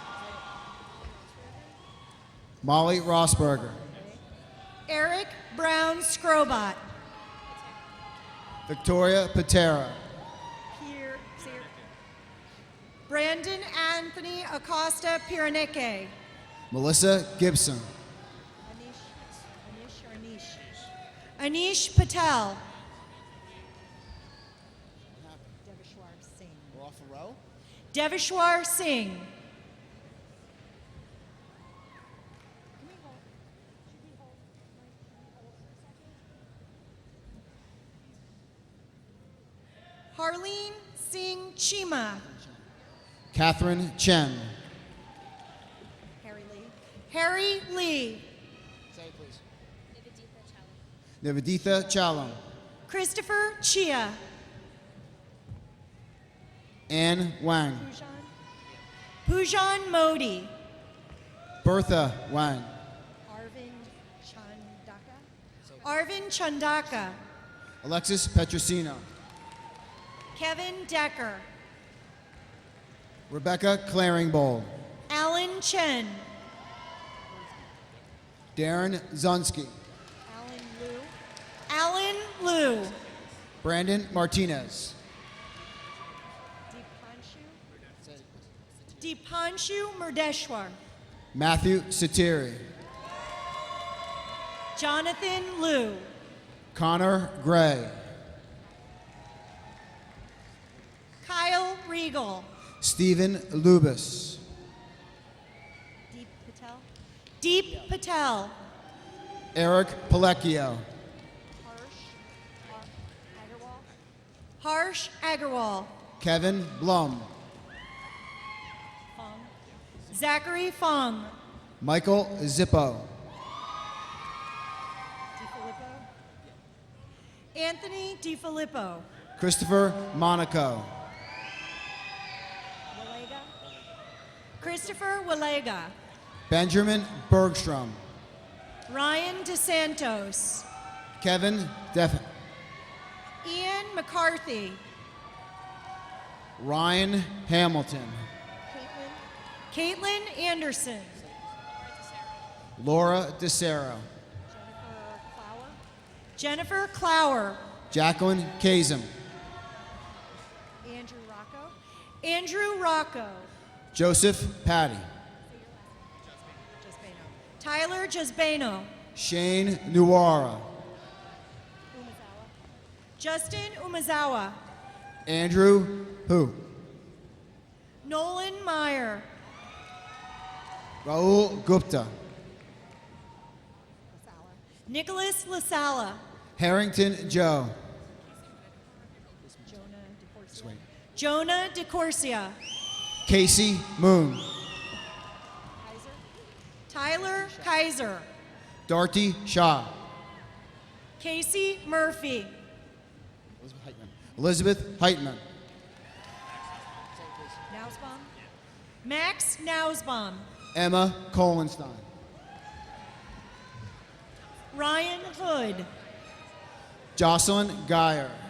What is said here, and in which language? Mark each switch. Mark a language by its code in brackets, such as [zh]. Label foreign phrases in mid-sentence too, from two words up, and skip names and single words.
[en] Molly Rossberger. Eric Brown Scrobot. Victoria Patera. Brandon Anthony Acosta Piraneke. Melissa Gibson. Anish Patel. We're off a row? Devishwar Singh. Harleen Singh Chima. Catherine Chen. Harry Lee. Say it, please. Niveditha Chalam. Christopher Chia. Anne Wang. Pujan Modi. Bertha Wang. Arvin Chandaka. Alexis Petrosino. Kevin Decker. Rebecca Claringbold. Alan Chen. Darren Zunsky. Alan Liu. Brandon Martinez. Deepanshu Murdeshwar. Matthew Satiri. Jonathan Liu. Connor Gray. Kyle Regal. Stephen Lubis. Deep Patel. Deep Patel. Eric Palecchio. Harsh Agarwal. Kevin Blum. Zachary Fong. Michael Zippo. Anthony DiFilippo. Christopher Monaco. Christopher Walega. Benjamin Bergstrom. Ryan DeSantos. Kevin Deff. Ian McCarthy. Ryan Hamilton. Caitlin Anderson. Laura DeSero. Jennifer Clower. Jacqueline Kazem. Andrew Rocco. Joseph Patty. Tyler Jasbano. Shane Nuara. Justin Umazawa. Andrew Hu. Nolan Meyer. Raul Gupta. Nicholas LaSala. Harrington Joe. Jonah DeCorsia. Casey Moon. Tyler Kaiser. Darty Shaw. Casey Murphy. Elizabeth Heitman. Max Nausbaum. Emma Kohlenstein. Ryan Hood. Jocelyn Geyer.